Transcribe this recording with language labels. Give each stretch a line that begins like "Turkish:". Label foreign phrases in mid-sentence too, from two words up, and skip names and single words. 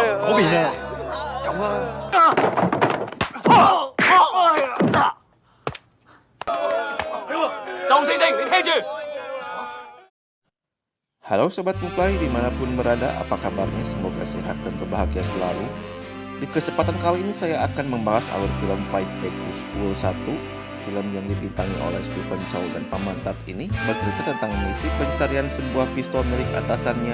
Cantonese: 嗰邊啊，走啊！周星星，你聽住。
Indonesian: Halo Sobat Muplai dimanapun berada, apa kabarnya? Semoga sehat dan berbahagia selalu. Di kesempatan kali ini saya akan membahas alur film Fight Back to School 1. Film yang dibintangi oleh Stephen Chow dan Pamantat ini bercerita tentang misi pencarian sebuah pistol milik atasannya.